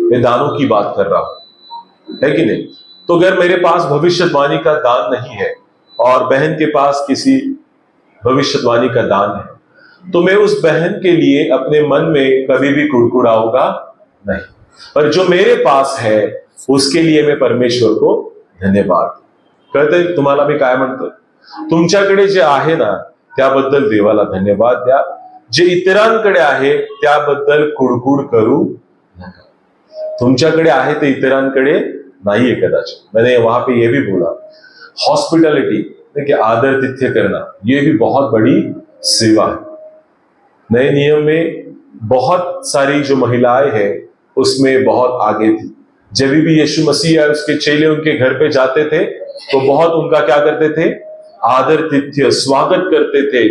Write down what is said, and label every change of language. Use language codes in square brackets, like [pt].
[hi] मैं दानों की बात कर रहा हूं, है कि नहीं? तो अगर मेरे पास भविष्यवाणी का दान नहीं है और बहन के पास किसी भविष्यवाणी का दान है, तो मैं उस बहन के लिए अपने मन में कभी भी कुड़कुड़ाऊंगा नहीं, पर जो मेरे पास है उसके लिए मैं परमेश्वर को धन्यवाद करते। [mr] तुम्हाला मी काय म्हणतोय, तुमच्याकडे जे आहे ना त्याबद्दल देवाला धन्यवाद द्या, जे इतरांकडे आहे त्याबद्दल कुडकुड करू नका। तुमच्याकडे आहे ते इतरांकडे नाहीये कदाचित। [hi] मैंने वहां पे ये भी बोला, हॉस्पिटलिटी कि आदर तिथ्य करना, ये भी बहुत बड़ी सेवा है। नए नियम में बहुत सारी जो महिलाएं हैं उसमें बहुत आगे थी। जब भी यीशु मसीह या उसके चेले उनके घर पे जाते थे तो बहुत उनका क्या करते थे, आदर तिथ्य, स्वागत करते थे।